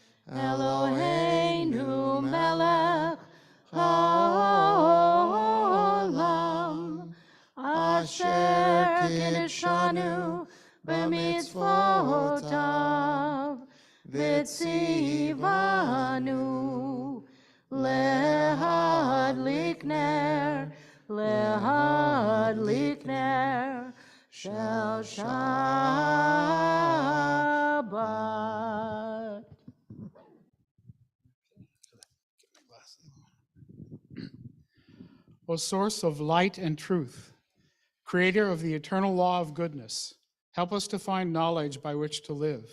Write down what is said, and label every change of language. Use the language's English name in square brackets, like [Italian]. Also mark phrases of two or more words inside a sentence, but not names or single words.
[Hebrew] אלוהינו מלך העולם, אשר קידשנו במצוותיו, וציוונו להדליק נר, להדליק נר, של שבת. [English] O source of light and truth, creator of the eternal law of goodness, help us to find knowledge by which to live.